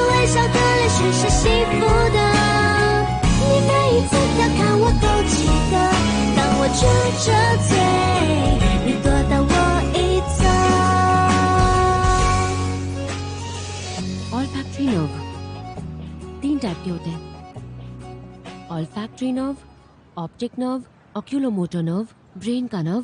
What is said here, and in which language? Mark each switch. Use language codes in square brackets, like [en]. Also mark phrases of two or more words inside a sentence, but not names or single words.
[zh] 笑的脸是幸福的。你每一次调侃我都记得，当我撅着嘴，你躲到我一侧。 [en] Olfactory nerve [hi] 3 टाइप के होते हैं। [en] Olfactory nerve, optic nerve, oculomotor nerve, [hi] ब्रेन का नर्व।